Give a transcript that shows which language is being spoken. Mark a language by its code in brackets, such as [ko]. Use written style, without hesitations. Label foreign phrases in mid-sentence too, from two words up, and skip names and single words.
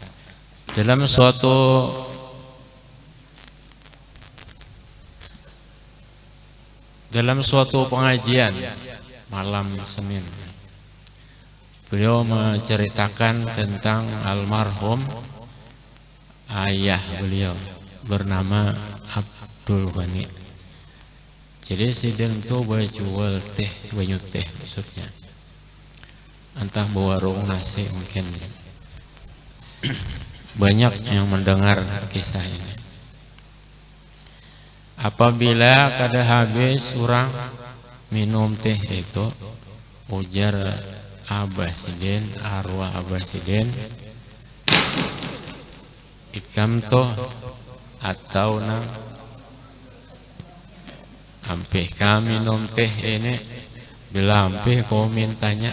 [id] Dalam suatu dalam suatu pengajian malam Senin, beliau menceritakan tentang almarhum ayah beliau bernama Abdul Ghani. [bjn] Jadi sidin tuh jual teh, banyu teh maksudnya. [id] Entah warung nasi mungkin. Banyak yang mendengar kisah ini. [bjn] Apabila kada habis orang minum teh itu, ujar Abah Sidin, arwah Abah Sidin, ikam toh atau nang ampih kami minum teh ini, bila ampih kau mintanya.